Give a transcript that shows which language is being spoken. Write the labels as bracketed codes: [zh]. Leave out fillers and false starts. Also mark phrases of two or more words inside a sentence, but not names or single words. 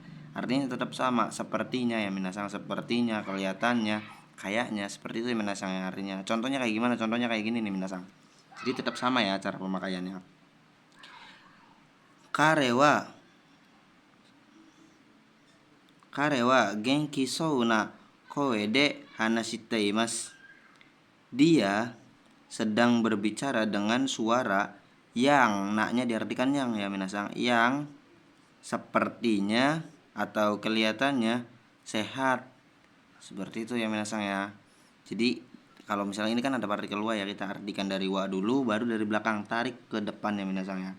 [id] Artinya tetap sama, sepertinya ya minasang, sepertinya, kelihatannya, kayaknya, seperti itu ya minasang yang artinya. Contohnya kayak gimana? Contohnya kayak gini nih minasang. Jadi tetap sama ya cara pemakaiannya. [ja] 彼は元気そうな声で話しています. [id] Dia sedang berbicara dengan suara yang, naknya diartikan yang ya minasang, yang sepertinya atau kelihatannya sehat, seperti itu ya minasang ya. Jadi kalau misalnya ini kan ada partikel wa ya, kita artikan dari wa dulu, baru dari belakang tarik ke depan ya minasang ya.